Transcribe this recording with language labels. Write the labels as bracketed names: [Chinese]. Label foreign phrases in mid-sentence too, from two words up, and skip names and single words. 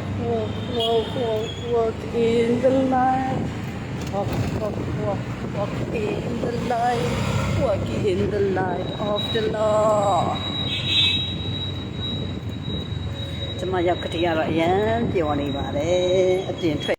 [English] Walk in the light. Walk in the light. Walk in the light of the Lord. [Burmese] ကျမရောက်ကတိရတော့အရန်ပြောနေပါတယ်အပြင်ထွက်